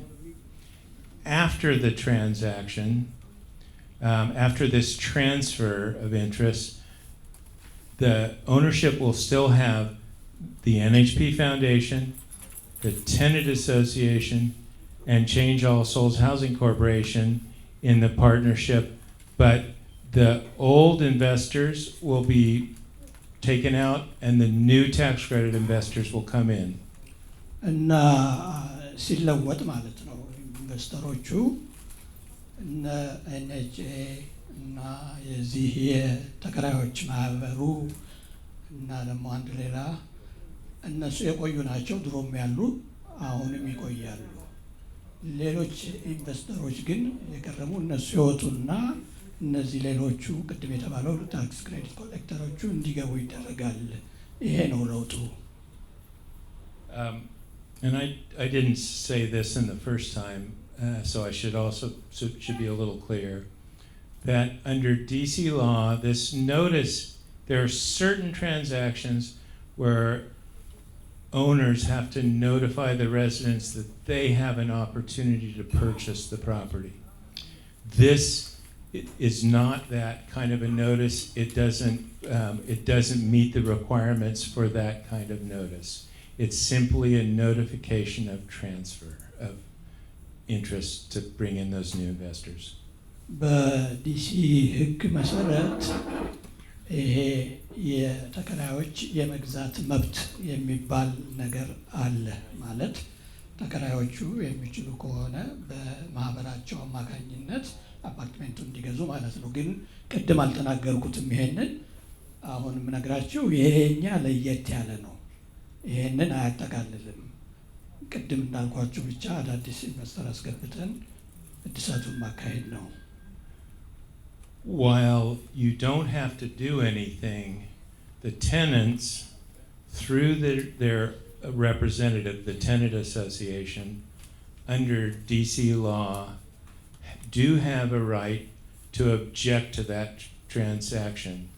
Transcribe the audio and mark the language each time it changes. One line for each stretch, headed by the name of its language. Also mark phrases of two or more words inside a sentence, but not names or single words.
English: After the transaction, after this transfer of interest, the ownership will still have the NHP Foundation, the Tenant Association, and Change All Souls Housing Corporation in the partnership, but the old investors will be taken out and the new tax credit investors will come in.
Amharic: እና ሲለወጥ ማለት ነው ኢንቨስተሮቹ እነ ኤንኤችኤ እና የዚህ የተከራዮች ማህበሩ እና ደግሞ አንድ ሌላ እነሱ የቆዩ ናቸው። ድሮም ያሉ አሁንም ይቆያሉ። ሌሎች ኢንቨስተሮች ግን የቀረቡ እነሱ ይወጡና እነዚህ ሌሎቹ ቅድም የተባለው
English: tax credit collectors
Amharic: እንዲገቡ ይደረጋል። ይሄ ነው ለውጡ።
English: And I didn't say this in the first time, so I should be a little clear that under DC law, this notice, there are certain transactions where owners have to notify the residents that they have an opportunity to purchase the property. This is not that kind of a notice. It doesn't meet the requirements for that kind of notice. It's simply a notification of transfer of interest to bring in those new investors.
Amharic: በዲሲ ሕግ መሰረት ይሄ የተከራዮች የመግዛት መብት የሚባል ነገር አለ። ማለት ተከራዮቹ የሚችሉ ከሆነ በማህበራቸው አማካኝነት አፓርትሜንቱ እንዲገዙ ማለት ነው። ግን ቅድም አልተናገርኩትም ይሄንን። አሁን የምነግራችሁ ይሄኛ ለየት ያለ ነው። ይሄንን አያጠቃልልም። ቅድም እንዳልኳችሁ ብቻ አዳዲስ ኢንቨስተር አስገብተን እድሳቱን ማካሄድ ነው።
English: While you don't have to do anything, the tenants, through their representative, the Tenant Association, under DC law, do have a right to object to that transaction.